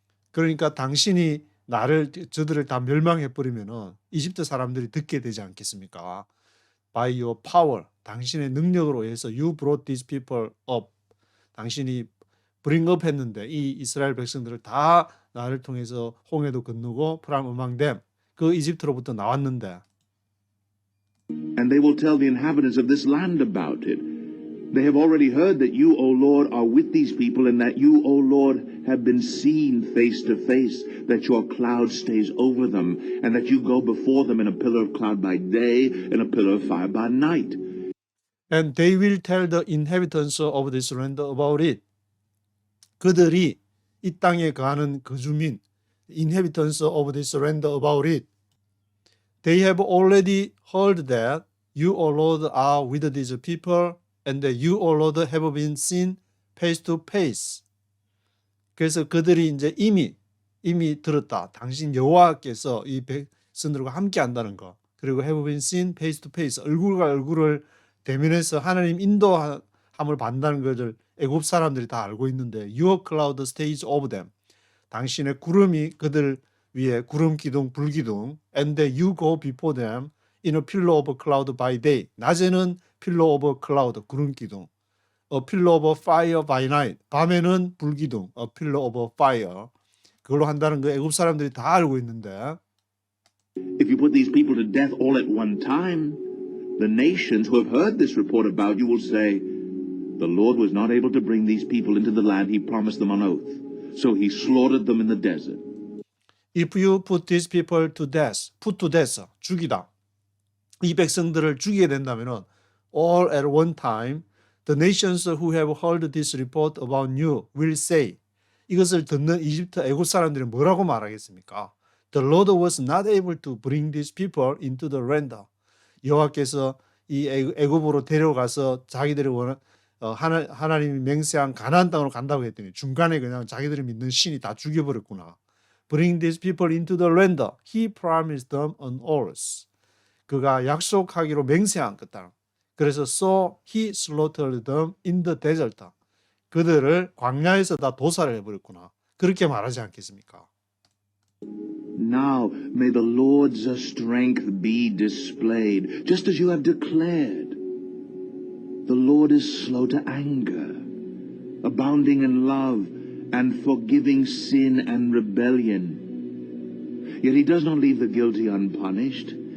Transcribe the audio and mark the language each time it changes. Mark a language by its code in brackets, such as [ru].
[ko] 그러니까 당신이 저들을 다 멸망해 버리면은 이집트 사람들이 듣게 되지 않겠습니까? [en] By your power, [ko] 당신의 능력으로 해서 [en] you brought these people up. [ko] 당신이 [en] bring up [ko] 했는데 이 이스라엘 백성들을 다 나를 통해서 홍해도 건너고 [en] from among them. [ko] 그 이집트로부터 나왔는데. [en] And they will tell the inhabitants of this land about it. They have already heard that you, O Lord, are with these people, and that you, O Lord, have been seen face to face, that your cloud stays over them, and that you go before them in a pillar of cloud by day and a pillar of fire by night. And they will tell the inhabitants of this land about it. [ko] 그들이 이 땅에 거하는 거주민, [en] inhabitants of this land about it. They have already heard that you, O Lord, are with these people, and that you, O Lord, have been seen face to face. [ko] 그래서 그들이 이제 이미 들었다. 당신 여호와께서 이 백성들과 함께 한다는 거. [en] 그리고 have been seen face to face. [ko] 얼굴과 얼굴을 대면해서 하나님 인도함을 받는다는 것을 애굽 사람들이 다 알고 있는데 [en] your cloud stays over them. [ko] 당신의 구름이 그들 위에 구름 기둥, 불 기둥. [en] And that you go before them in a pillar of cloud by day. [ko] 낮에는 [en] pillar of cloud, [ko] 구름 기둥. [en] A pillar of fire by night. [ko] 밤에는 불 기둥, [en] a pillar of fire. [ko] 그걸로 한다는 거 애굽 사람들이 다 알고 있는데. [en] If you put these people to death all at one time, the nations who have heard this report about you will say, the Lord was not able to bring these people into the land he promised them on oath, so he slaughtered them in the desert. If you put these people to death, put to death, [ko] 죽이다. 이 백성들을 죽이게 된다면은 [en] all at one time, the nations who have heard this report about you will say, [ko] 이것을 듣는 이집트 애굽 사람들이 뭐라고 말하겠습니까? [en] The Lord was not able to bring these people into the land. [ko] 여호와께서 이 애굽으로 데려가서 자기들이 하나님이 맹세한 가나안 땅으로 간다고 했더니 중간에 그냥 자기들이 믿는 신이 다 죽여버렸구나. [en] Bring these people into the land. He promised them an oath. [ko] 그가 약속하기로 맹세한 거다. 그래서 [en] so he slaughtered them in the desert. [ko] 그들을 광야에서 다 도살을 해버렸구나. 그렇게 말하지 않겠습니까? [en] Now may the Lord's strength be displayed, just as you have declared. The Lord is slow to anger, abounding in love, and forgiving sin and rebellion. Yet he does not leave the guilty unpunished.